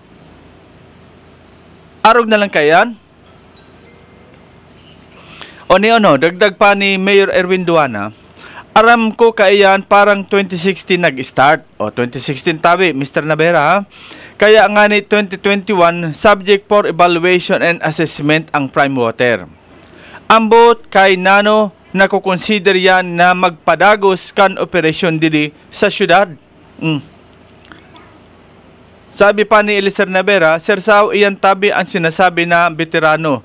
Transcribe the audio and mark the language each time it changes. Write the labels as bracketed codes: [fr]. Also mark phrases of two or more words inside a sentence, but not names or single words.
[bik] Arog na lang kayan. O dagdag pa ni Mayor Erwin Duana, aram ko kaiyan parang 2016 nag-start. O 2016 tabi, Mr. Navera. Kaya nga ni 2021, [en] subject for evaluation and assessment ang prime water. [bik] Ambot kay nano nakukonsider yan na magpadagos kan operasyon dili sa syudad. Sabi pa ni Eliezer Navera, Sir Sao, iyan tabi ang sinasabi na veterano.